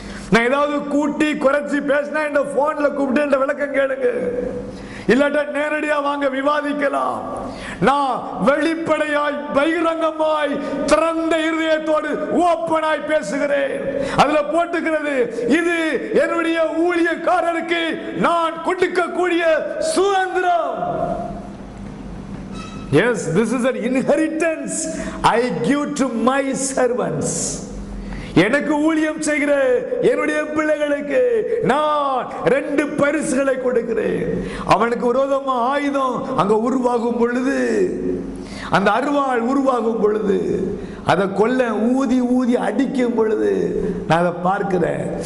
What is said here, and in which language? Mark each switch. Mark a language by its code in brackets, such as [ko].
[ta] நான் ஏதாவது கூட்டி குறைச்சி பேசினா இந்த போன்ல கூப்பிட்டு விளக்கம் கேளுங்க, இல்லாட்ட நேரடியா வாங்க விவாதிக்கலாம். நான் வெளிப்படையாய் பகிரங்கமாய் திறந்த இருதயத்தோடு ஓப்பனாய் பேசுகிறேன். அதுல போட்டுக்கிறது, இது என்னுடைய ஊழியக்காரருக்கு நான் கொடுக்கக்கூடிய சுதந்திரம். [en] Yes, this is an inheritance I give to my servants. [ta] எனக்கு ஊழியம் செய்கிற என்னுடைய பிள்ளைகளுக்கு நான் 2 பரிசுகளை கொடுக்கிறேன். அவனுக்கு விரோதமா ஆயுதம் அங்க உருவாகும் பொழுது, அந்த அருவாள் உருவாகும் பொழுது, அதை கொல்ல ஊதி ஊதி அடிக்கும் பொழுது நான் அதை பார்க்கிறேன்.